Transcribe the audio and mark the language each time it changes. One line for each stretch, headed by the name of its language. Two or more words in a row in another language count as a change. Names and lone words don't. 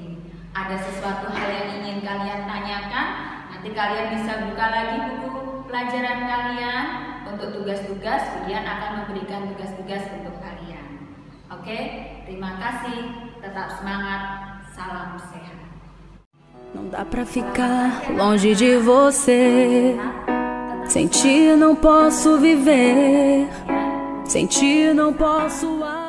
Indonesian: Ada sesuatu hal yang ingin kalian tanyakan? Nanti kalian bisa buka lagi buku pelajaran kalian untuk tugas-tugas, kemudian akan memberikan tugas-tugas untuk kalian. Oke, terima kasih. Tetap semangat. Salam sehat.
Portuguese: Não dá pra ficar longe de você. Sem ti não posso viver. Sem ti não posso